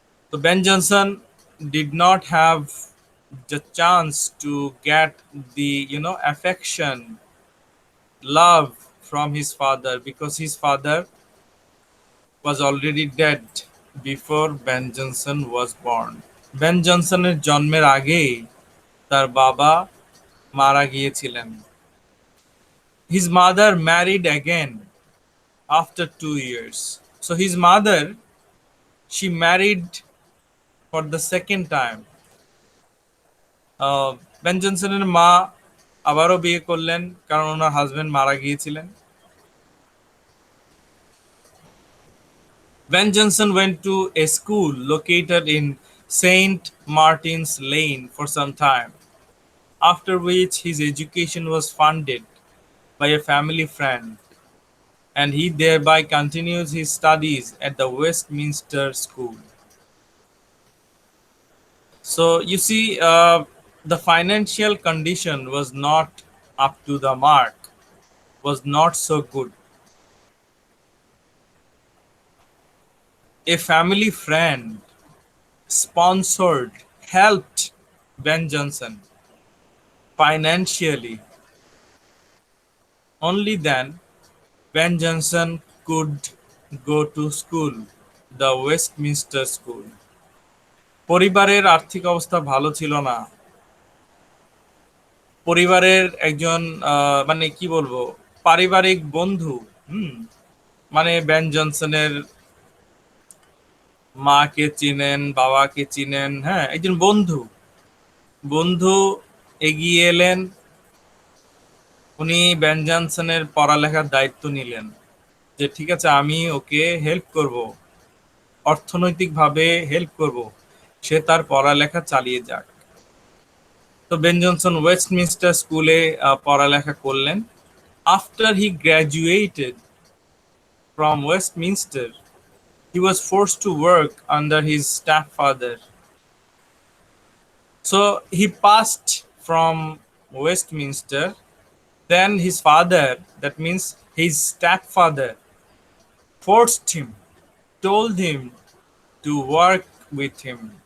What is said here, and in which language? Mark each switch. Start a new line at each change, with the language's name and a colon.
English: So Ben Jonson did not have the chance to get the affection, love from his father because his father was already dead before Ben Jonson was born.
Bangla: Ben জনসনের জন্মের আগেই তার বাবা মারা গিয়েছিলেন.
English: His mother married again after 2 years. So his mother, she married for the second time.
Bangla: Ben জনসনের মা আবারও বিয়ে করলেন কারণ ওনার হাজবেন্ড মারা গিয়েছিলেন.
English: Ben Jonson went to a school located in St. Martin's Lane for some time, after which his education was funded by a family friend, and he thereby continues his studies at the Westminster School. So you see, the financial condition was not up to the mark, was not so good. A family friend sponsored, helped Ben Jonson financially. Only then Ben Jonson could go to school, the Westminster School.
Bangla: পরিবারের আর্থিক অবস্থা ভালো ছিল না. পরিবারের একজন মানে কি বলবো, পারিবারিক বন্ধু, মানে বেন জনসনের মাকে চিনেন, বাবাকে চিনেন, হ্যাঁ, একজন বন্ধু। বন্ধু এগিয়ে এলেন, উনি বেন জনসনের পড়ালেখার দায়িত্ব নিলেন, যে ঠিক আছে আমি ওকে হেল্প করব, অর্থনৈতিকভাবে হেল্প করব, সে তার পড়ালেখা চালিয়ে যাক। তো বেন জনসন ওয়েস্টমিনস্টার স্কুলে পড়ালেখা করলেন।
English: After he graduated from Westminster, he was forced to work under his stepfather. So he passed from Westminster. Then his father, that means his stepfather, forced him, told him to work with him.